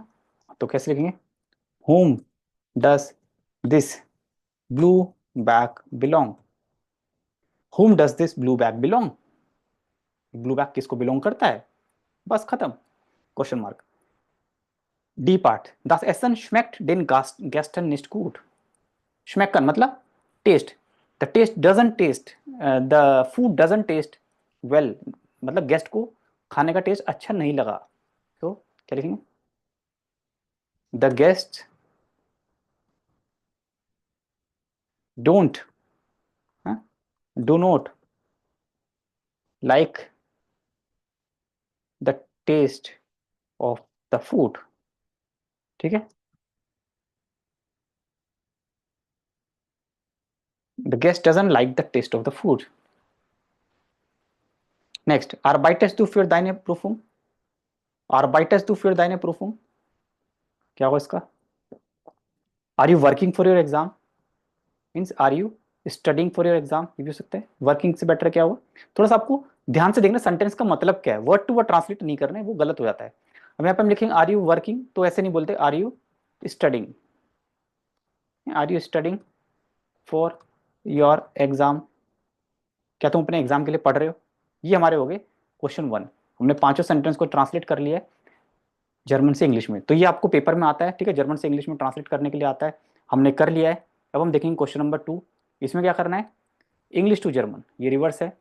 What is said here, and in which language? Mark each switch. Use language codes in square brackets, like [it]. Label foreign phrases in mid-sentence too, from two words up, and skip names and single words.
[hi] तो कैसे लिखेंगे, [en] Whom does this blue bag belong, whom does this blue bag belong, blue bag [hi] किसको बिलोंग करता है, बस खत्म, [en] question mark. D part, [de] das Essen schmeckt den Gästen nicht gut। [hi] schmecken मतलब टेस्ट, [en] the taste doesn't taste, the food doesn't taste well, [hi] मतलब गेस्ट को खाने का टेस्ट अच्छा नहीं लगा। तो क्या लिखेंगे, [en] The guest don't, do not like the taste of the food. [hi] ठीक है, [en] The guest doesn't like the taste of the food. next, [de] arbeitest du für deine Prüfung, arbeitest du für deine Prüfung, [hi] क्या होगा इसका, [en] Are you working for your exam, means are you studying for your exam, [hi] ये भी हो सकता है। वर्किंग से बेटर क्या होगा, थोड़ा सा आपको ध्यान से देखना सेंटेंस का मतलब क्या है, [en] word to word translate [hi] नहीं करना है, वो गलत हो जाता है। अब यहाँ पे हम लिखेंगे [en] are you working, [hi] तो ऐसे नहीं बोलते, [en] Are you studying, are you studying for your exam, [hi] क्या तुम अपने एग्जाम के लिए पढ़ रहे हो। ये हमारे हो गए [en] question one. [hi] हमने पांचों सेंटेंस को ट्रांसलेट कर लिया है जर्मन से इंग्लिश में। तो ये आपको पेपर में आता है, ठीक है, जर्मन से इंग्लिश में ट्रांसलेट करने के लिए आता है, हमने कर लिया है। अब हम देखेंगे [en] question number two. [hi] इसमें क्या करना है, [en] English to German, [hi] ये रिवर्स है।